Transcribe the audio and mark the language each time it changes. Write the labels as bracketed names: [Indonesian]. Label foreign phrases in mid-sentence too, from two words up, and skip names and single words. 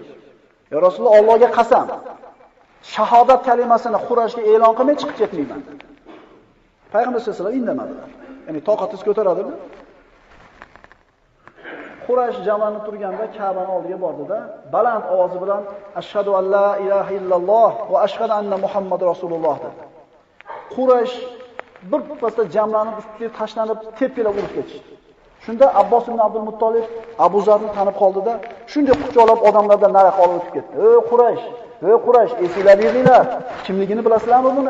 [Uzbek] "Ya Rasululloh, Allohga qasam, shahodat kalimasini Qurayshga e'lon qilmay chiqib ketmayman." Payg'ambar sollallohu alayhi vasallam indamadilar. Ya'ni toqatingiz ko'taradimi? Quraysh jamlanib turganda Ka'baning oldiga bordida, baland ovozi bilan [Arabic] "أشهد أن لا إله إلا الله وأشهد أن محمد رسول الله" [Uzbek] dedi. Quraysh bir pasda jamlanib ustiga tashlanib, tepkilab urib ketishdi. Shunda Abbos ibn Abdul Muttolib Abu Zarni tanib qoldida, shunday quchoqlab odamlardan nari qolib o'tib ketdi. Ey Quraysh, esinglaringlar, kimligini bilasizlarmi buni?